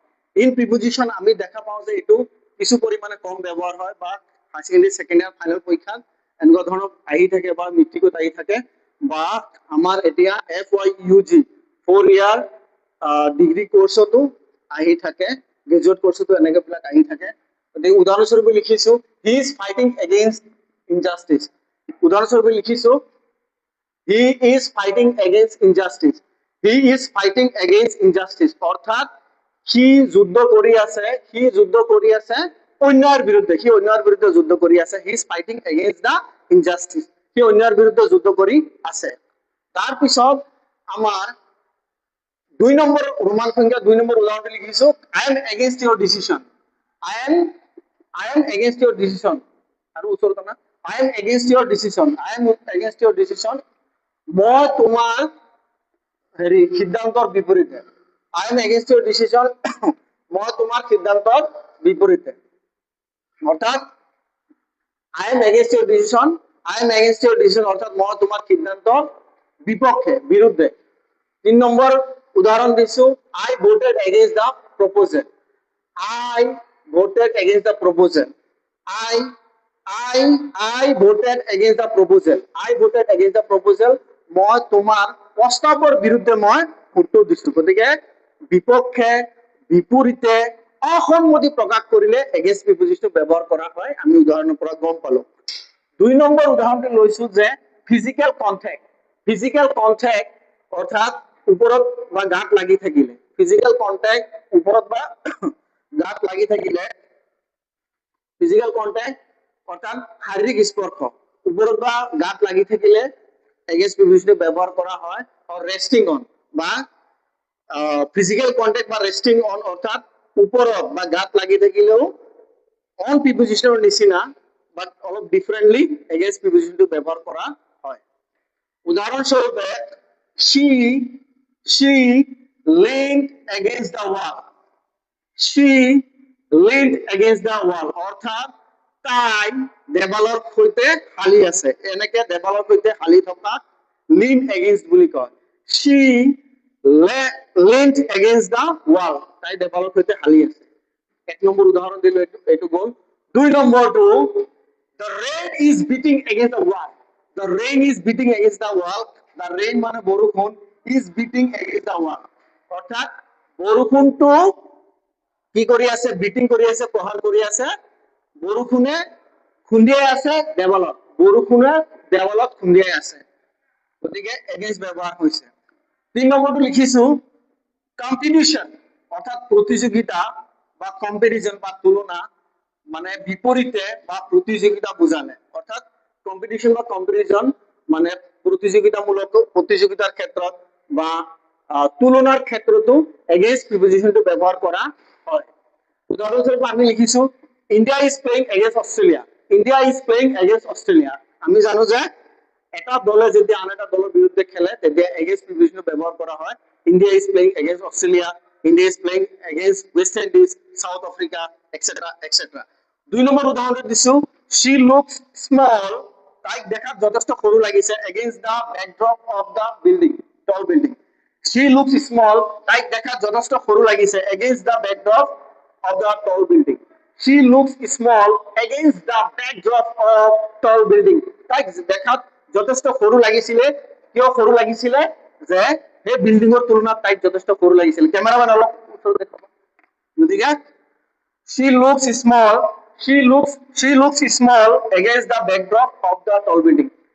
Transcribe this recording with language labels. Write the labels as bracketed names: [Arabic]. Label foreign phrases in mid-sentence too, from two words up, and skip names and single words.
[English] in preposition [Assamese] আমি দেখা পাওঁ যে এইটো কিছু পৰিমাণে কম ব্যৱহাৰ হয় বা [English] higher secondary second year [Assamese] ফাইনেল পৰীক্ষাত এনেকুৱা ধৰণৰ আহি থাকে বা মেট্ৰিকত আহি থাকে বা আমাৰ এতিয়া FYUG 4 ইয়াৰ ডিগ্ৰী কোৰ্চতো আহি থাকে, গ্ৰেজুৱেট কোৰ্চতো এনেকে বিলাক আহি থাকে। গতিকে উদাহৰণস্বৰূপে লিখিছো [English] he is fighting against injustice. [Assamese] উদাহৰণস্বৰূপে লিখিছো [English] he is fighting against injustice. he is fighting against injustice [Assamese] অৰ্থাৎ সি যুদ্ধ কৰি আছে, অন্যায়ৰ বিৰুদ্ধে, সি অন্যায়ৰ বিৰুদ্ধে যুদ্ধ কৰি আছে। [English] he is fighting against the injustice, [Assamese] সি অন্যায়ৰ বিৰুদ্ধে যুদ্ধ কৰি আছে। তাৰপিছত আমাৰ 2 নম্বৰ ৰোমান সংখ্যা 2 নম্বৰ উদাহৰণটো লিখিছো [English] I am against your decision. I am against your decision. [Assamese] আৰু ওচৰত না [English] I am against your decision, I am against your decision, [Assamese] মই তোমাৰ সিদ্ধান্তৰ বিপৰীতে। [English] I am against your decision, [Assamese] মই তোমাৰ সিদ্ধান্তৰ বিপৰীতে। অর্থাৎ [English] I am against your decision, [Assamese] অর্থাৎ মই তোমার সিদ্ধান্তৰ বিপক্ষে, বিরুদ্ধে। 3 নম্বৰ উদাহরণ দিছো [English] I voted against the proposal. I voted against the proposal. I voted against the proposal. I voted against the proposal, [Assamese] মই তোমাৰ প্ৰস্তাৱৰ বিৰুদ্ধে মই ভোটটো দিছো। গতিকে বিপক্ষে, বিপৰীতে, অসন্মতি প্ৰকাশ কৰিলে [English] against prepositionটো [Assamese] ব্যৱহাৰ কৰা হয়। আমি উদাহৰণৰ পৰা গম পালো। 2 নম্বৰ উদাহৰণটো লৈছো যে [English] physical contact. physical contact [Assamese] অৰ্থাৎ ওপৰত বা গাত লাগি থাকিলে, [English] physical contact [Assamese] ওপৰত বা গাত লাগি থাকিলে, [English] physical contact [Assamese] অৰ্থাৎ শাৰীৰিক স্পৰ্শ ওপৰত বা গাত লাগি থাকিলে [English] against prepositionটো [Assamese] ব্যৱহাৰ কৰা হয়। আৰু [English] resting on [Assamese] বা [English] physical contact [Assamese] বা [English] resting on [Assamese] অৰ্থাৎ ওপৰত বা গাত লাগি থাকিলেও [English] on prepositionৰ [Assamese] নিচিনা বাট অলপ ডিফাৰেন্টলি [English] against prepositionটো [Assamese] ব্যৱহাৰ কৰা হয়। [English] উদাহৰণস্বৰূপে she leaned against the wall. she leaned against the wall [Assamese] অৰ্থাৎ তাই দেৱালৰ সৈতে হালি আছে। এনেকে দেৱালৰ সৈতে হালি থকা [English] lean against [Assamese] বুলি কয়। [English] she leaned against the wall, [Assamese] তাই দেৱালৰ সৈতে হালি আছে। 1 নম্বৰ উদাহৰণ দিলো, এইটো গ'ল। 2 নম্বৰটো [English] the rain is beating against the wall. the rain is beating against the wall. the rain [Assamese] মানে বৰষুণ, [English] is beating against the wall [Assamese] অৰ্থাৎ বৰষুণটো কি কৰি আছে, বিটিং কৰি আছে, প্ৰহাৰ কৰি আছে। বৰষুণে খুন্দিয়াই আছে দেৱালত, বৰষুণে দেৱালত খুন্দিয়াই আছে। গতিকে এগেইনষ্ট ব্যৱহাৰ হৈছে। 3 নম্বৰটো লিখিছো কম্পিটিশন অর্থাৎ প্রতিযোগিতা বা কম্পারিজন বা তুলনা, মানে বিপরীতে বা প্রতিযোগিতা বুঝালে। অর্থাৎ কম্পিটিশন বা কম্পারিজন মানে প্রতিযোগিতার ক্ষেত্ৰত বা তুলনাৰ ক্ষেত্ৰতো [English] against prepositionটো [Assamese] ব্যৱহাৰ কৰা হয়। উদাহৰণস্বৰূপে আমি লিখিছো [English] India is playing against Australia. India is playing against Australia. [Assamese] আমি জানো যে এটা দলে যেতিয়া আন এটা দলৰ বিৰুদ্ধে খেলে তেতিয়া [English] against prepositionটো [Assamese] ব্যৱহাৰ কৰা হয়। [English] India is playing against Australia, India is playing against West Indies, South Africa, etcetera etcetera. [Assamese] 2 নম্বৰ উদাহৰণ দিছো [English] she looks small, [Assamese] তাইক দেখাত যথেষ্ট সৰু লাগিছে [English] against the backdrop of the building, tall building. she looks small, [Assamese] তাইক দেখাত যথেষ্ট সৰু লাগিছে [English] against the backdrop of the tall building. She looks small against the backdrop of tall building. [Assamese] তাইক দেখাত যথেষ্ট সৰু লাগিছিলে, কিয় সৰু লাগিছিলে, যে সেই বিল্ডিংৰ তুলনাত তাইক যথেষ্ট সৰু লাগিছিল। ক্যামেৰাম্যান অলপ ওচৰত দেখাব। [English] গতিকে she looks small against the backdrop of the tall building.